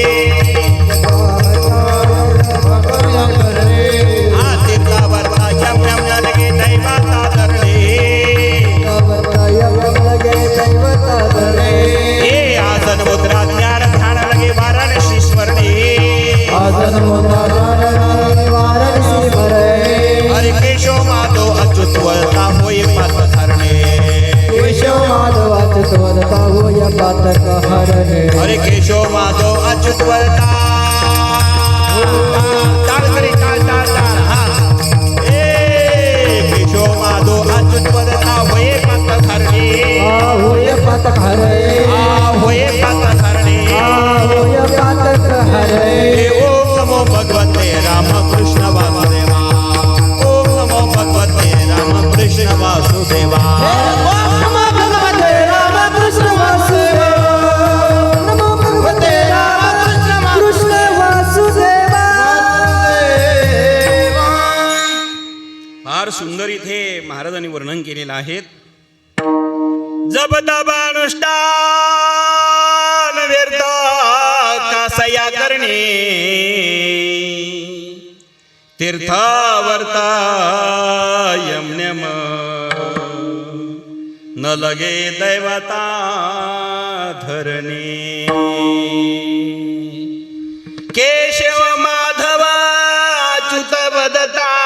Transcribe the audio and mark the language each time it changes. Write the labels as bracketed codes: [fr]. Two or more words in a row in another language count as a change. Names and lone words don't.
[mr] तीर्थावरता यम यम लगे दैवता धरणे. हे आसन मुद्रा ज्ञान ध्यान लगे वाराणसी स्मरणे. आसन मुद्रा वाराणसी स्मरणे. हरे केशव माधव अच्युतवता होय पात धरणे. केशव माधव अच्युतवता होय पातक हरणे. हरे केशव माधव अच्युतवता. टाळ करे टाळ टाळ टाळ. केशव माधव अच्युतवता होय पात धरणे. होय पातक हरणे. होय पात धरणे. होय पातक हरणे. [sa] ओम नमो भगवते रामकृष्ण वासुदेवा. ओम नमो भगवते रामकृष्ण वासुदेवा. नमो भगवते रामकृष्ण वासुदेवा. नमो भगवते रामकृष्ण वासुदेवा. [mr] फार सुंदर इथे महाराजांनी वर्णन केलेलं आहे. जप तप अनुष्ठान व्यर्थ कासया करणे. तीर्थावर्ता यम न लगे दैवता धरणे. केशव माधव अच्युत वदता.